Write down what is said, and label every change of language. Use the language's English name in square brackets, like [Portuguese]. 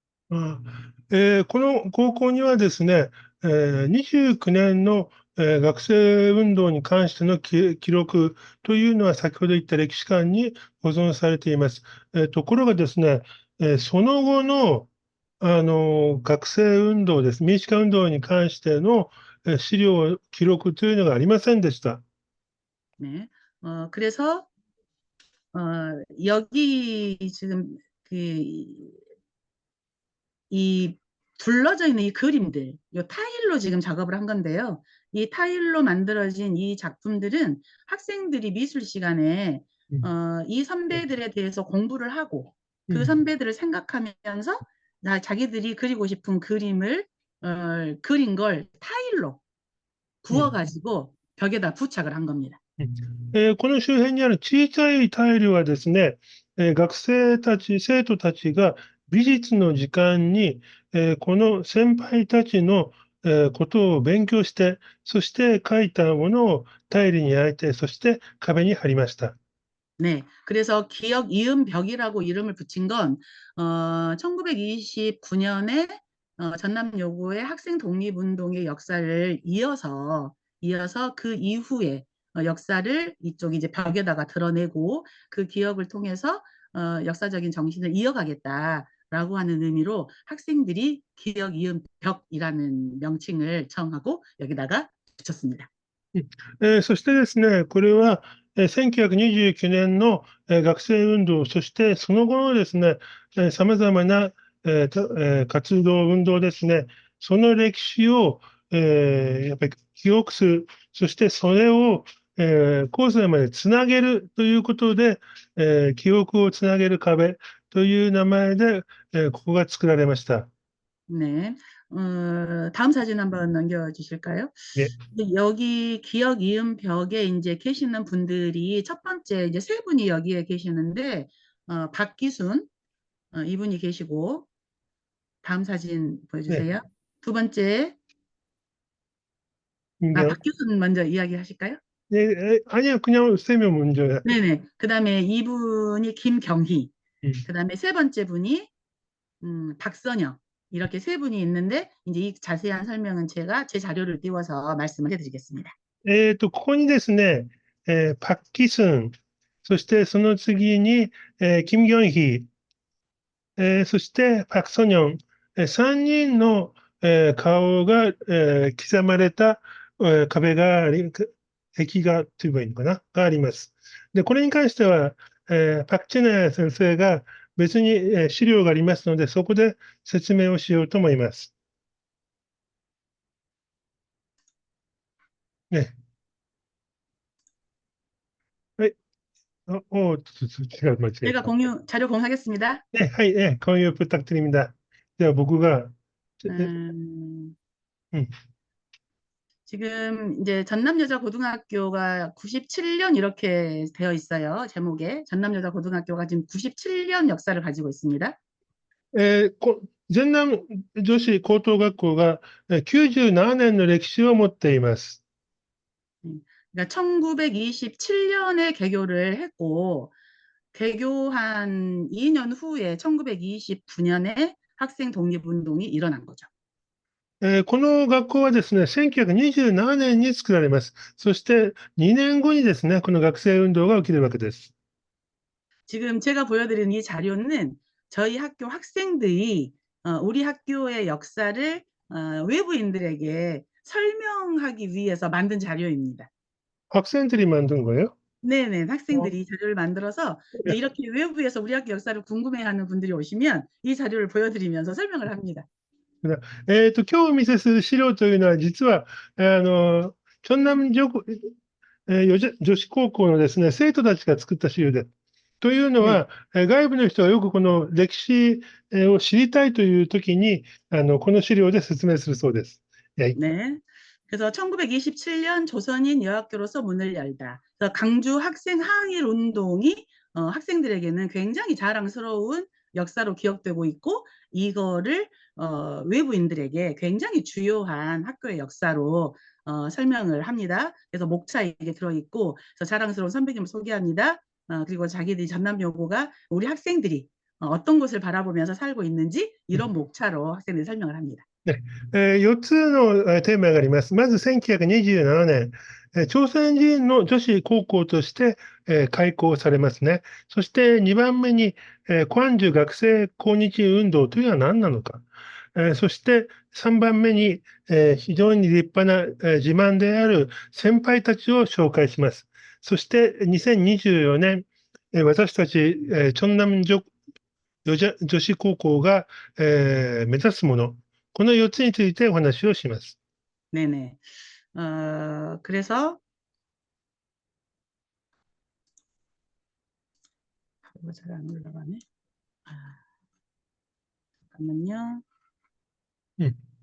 [Japanese] この高校にはですね、29年の、学生運動に関しての記録というのは先ほど言った歴史館に保存されています。ところがですね、その後の、学生運動です。民主化運動に関しての資料、記録というのがありませんでした。 [Korean] 네. 그래서 여기 지금 그 이 둘러져 있는 이 그림들, 이 타일로 지금 작업을 한 건데요. 이 타일로 만들어진 이 작품들은 학생들이 미술 시간에 うん、 이 선배들에 대해서 공부를 하고 う 그 ん、 선배들을 생각하면서 자기들이 그리고 싶은 그림을 그린 걸 타일로 うん、 구워가지고 벽에다 부착을 한 겁니다. [Japanese] この周辺にある小さいタイルはですね、学生たち、生徒たちが美術の時間に、この先輩たちの、ことを勉強して、そして書いたものをタイルに焼いて、そして壁に貼りました。 [Korean] 네, 그래서 기억 이음 벽이라고 이름을 붙인 건 1929년에 전남여고의 학생 독립운동의 역사를 이어서 그 이후에 역사를 이쪽 이제 벽에다가 드러내고 그 기억을 통해서 역사적인 정신을 이어가겠다라고 하는 의미로 학생들이 기억 이음 벽이라는 명칭을 정하고 여기다가 붙였습니다. [Japanese] そしてですね、これは、1929年の、学生運動、そしてその後のですね、様々な、活動、運動ですね、その歴史を、やっぱり記憶する、そしてそれを、後世までつなげるということで、記憶をつなげる壁という名前で、ここが作られました。 [Korean] 네. 다음 사진 한번 넘겨주실까요? ね、 여기 기억 이음 벽에 이제 계시는 분들이 첫 번째 이제 세 분이 여기에 계시는데, 박기순, 이분이 계시고, 다음 사진 ね、 보여주세요. 두 번째, [Japanese] 人間、 [Korean] 박기순 먼저 이야기하실까요? 아니요, 그냥 세명 먼저요. 네네. 그 다음에 이분이 김경희, 그 다음에 세 번째 분이 박선영. 이렇게 세 분이 있는데, 이제 이 자세한 설명은 제가 제 자료를 띄워서 말씀을 해드리겠습니다. [Japanese] ここにですね、パク・キスン、そしてその次に、キム・ギョンヒ、そしてパク・ソニョン、3人の、顔が、刻まれた、壁があり、壁画と言えばいいのかな、があります。で、これに関しては、パク・チェナ先生が別に、資料がありますので、そこで説明をしようと思います。ね。はい。違う、間違えた。 [Korean] 자료 공유하겠습니다. 네, 하이, 네, 공유 부탁드립니다. [Japanese] じゃあ僕が、 음, うん。 [Korean] 지금 이제 전남여자고등학교가 97년 이렇게 되어 있어요. 제목에. 전남여자고등학교가 지금 97년 역사를 가지고 있습니다. [Japanese] 全南女子高等学校が97年の歴史を持っています。 [Korean] 그러니까 1927년에 개교를 했고, 개교한 2년 후에 1929년에 학생 독립운동이 일어난 거죠. [Japanese] この学校はですね、1927年に作られます。そして2年後にですね、この学生運動が起きるわけです。 [Korean] 지금 제가 보여드리는 이 자료는 저희 학교 학생들이 우리 학교의 역사를 외부인들에게 설명하기 위해서 만든 자료입니다. 학생들이 만든 거예요? 네네, 어, 학생들이 이 자료를 만들어서 이제 이렇게 외부에서 우리 학교 역사를 궁금해하는 분들이 오시면 이 자료를 보여드리면서 설명을 합니다. [Japanese] 今日お見せする資料というのは、実は、チョンナム女、女子高校のですね、生徒たちが作った資料で。というの [Korean] 네, [Japanese] は、外部の人がよくこの歴史を知りたいというときに、この資料で説明するそうです。はい。 [Korean] 네. 그래서 1927년 조선인 여학교로서 문을 열다. 그래서 강주 학생 항일 운동이 학생들에게는 굉장히 자랑스러운 역사로 기억되고 있고 이거를 외부인들에게 굉장히 주요한 학교의 역사로 설명을 합니다. 그래서 목차에 이게 들어있고 그래서 자랑스러운 선배님을 소개합니다. 그리고 자기들이 전남여고가 우리 학생들이 어떤 곳을 바라보면서 살고 있는지 이런 목차로 학생들이 설명을 합니다. [Japanese] ね4つのテーマがあります。まず1927年、朝鮮人の女子高校として開校されますね。そして2番目に、光州学生抗日運動というのは何なのか。そして3番目に、非常に立派な自慢である先輩たちを紹介します。そして2024年、私たち、チョンナム女子高校が、目指すもの、この4つについてお話をします。 [Korean] 네네. 그래서 이거 잘 안 올라가네. 아, 잠깐만요. うん。